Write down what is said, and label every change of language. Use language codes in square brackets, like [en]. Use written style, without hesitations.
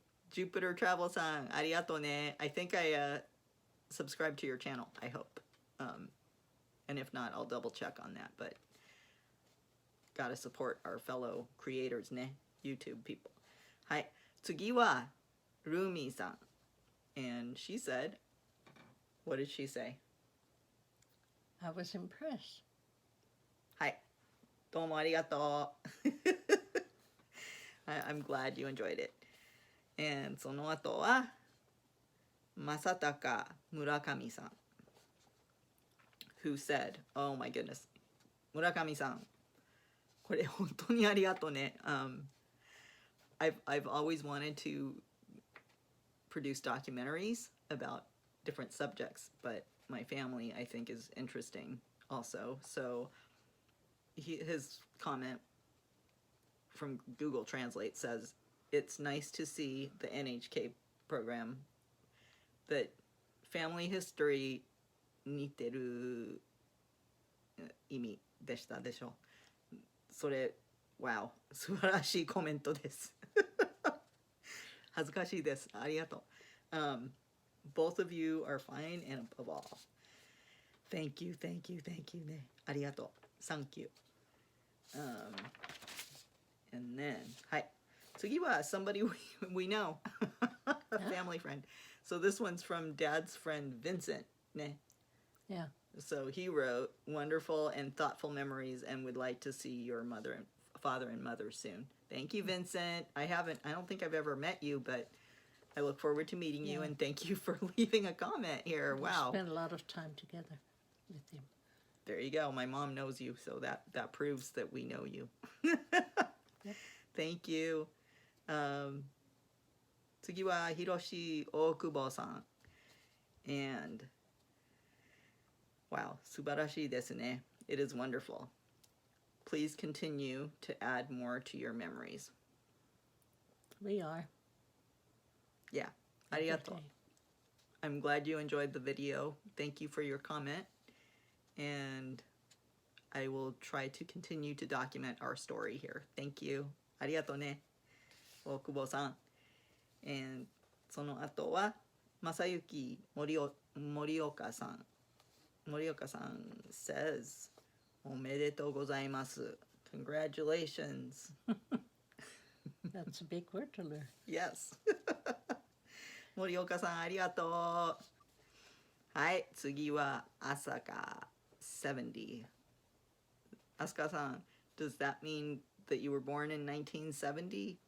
[ja] Jupiter Travel さん、ありがとうね。 [en] I think I subscribe to your channel, I hope. And if not, I'll double check on that. But gotta support our fellow creators ね。YouTube people. [ja] はい。次は、ルーミーさん. [en] And she said, what did she say? I was impressed. はい。どうもありがとう。 I'm glad you enjoyed it. And その後は、正隆村上さん who said, oh my goodness, 村上さん、これ本当にありがとうね。 I've always wanted to produce documentaries about different subjects, but my family, I think, is interesting also. So his comment from Google Translate says, it's nice to see the NHK program that family history 似てる意味でしたでしょ。 [ja] それ、wow、素晴らしいコメントです。恥ずかしいです。ありがとう。 [en] Both of you are fine and above all. Thank you, thank you, thank you ね。ありがとう。 Thank you. And then, はい。次は somebody we know. A family friend. So this one's from Dad's friend Vincent. [ja] ね。 [en] Yeah. So he wrote, wonderful and thoughtful memories and would like to see your father and mother soon. Thank you, Vincent. I don't think I've ever met you, but I look forward to meeting you, and thank you for leaving a comment here. Wow. We spent a lot of time together with him. There you go. My mom knows you, so that proves that we know you. Yep. Thank you. [ja] 次はHiroshi Okubo-san. [en] And wow, [ja] 素晴らしいですね. [en] It is wonderful. Please continue to add more to your memories. We are. Yeah. ありがとう. I'm glad you enjoyed the video. Thank you for your comment. And I will try to continue to document our story here. Thank you. [ja] ありがとうね。大久保さん。 And その後は、正幸森岡さん。森岡さん [en] says, [ja] おめでとうございます。 [en] Congratulations. That's a big word to learn. Yes. [ja] 森岡さんありがとう。はい、次は朝香70。 [en] Asuka san, does that mean that you were born in 1970?